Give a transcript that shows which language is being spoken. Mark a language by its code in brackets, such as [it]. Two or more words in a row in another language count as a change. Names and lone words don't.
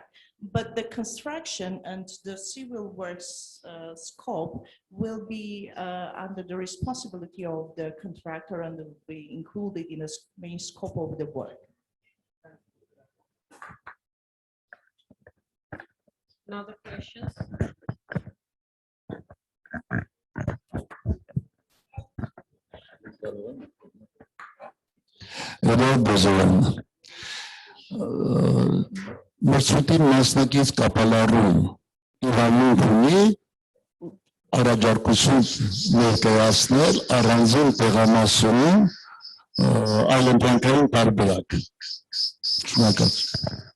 [en] But the construction and the civil works scope will be under the responsibility of the contractor and will be included in the main scope of the work. Another questions? Edward Bozoyan. [hy] Մրցույթի մասնակից կապալառում իրավունք ունի առաջարկություն ներկայացնել առանձին տեղամասում այլընտրանքային տարբերակ։ Շնորհակալություն։